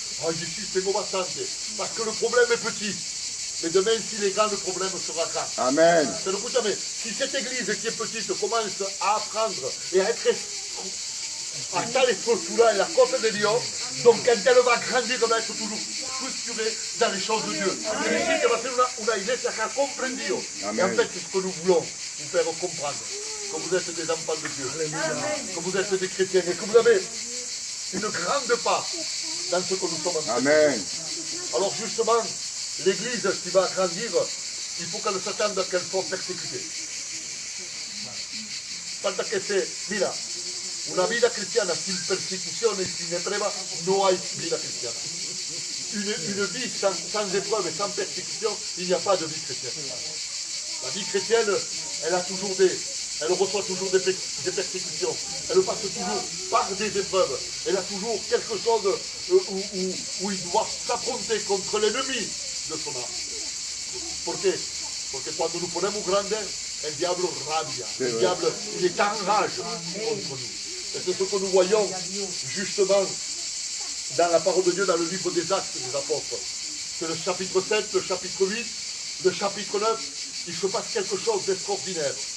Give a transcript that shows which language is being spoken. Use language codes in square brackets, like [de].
[fr] Ah, Jésus, [es] tengo bastante. [fr] Parce que le problème est petit. Mais demain, s'il est grand, le problème sera grand. Amen. [es] Pero escúchame, [fr] si cette église qui est petite commence à apprendre et à être [es] a estar estructurada en las cosas de Dios, [fr] donc quand elle va grandir, elle va être toujours structurée dans les choses de Dieu. C'est decir que va ser una iglesia qui a comprendido. Et en fait, c'est ce que nous voulons vous faire comprendre. Que vous êtes des enfants de Dieu, que vous êtes des chrétiens et que vous avez une grande part dans ce que nous sommes en train de faire. Amen. Alors justement, l'église qui va grandir, il faut qu'elle s'attende à qu'elle soit persécutée. [es] Falta que se... Mira, una vida cristiana sin persecución y sin prueba, no hay vida cristiana. [fr] Une vie sans épreuve et sans persécution, il n'y a pas de vie chrétienne. La vie chrétienne, elle reçoit toujours des persécutions. Elle passe toujours par des épreuves. Elle a toujours quelque chose où il doit s'affronter contre l'ennemi de son âme. [es] ¿Por qué? Porque cuando nos ponemos grandes, el diablo rabia. [fr] Le diable, il est en rage contre nous. Et c'est ce que nous voyons justement dans la parole de Dieu, dans le livre des Actes des Apôtres. C'est le chapitre 7, le chapitre 8, le chapitre 9, il se passe quelque chose d'extraordinaire.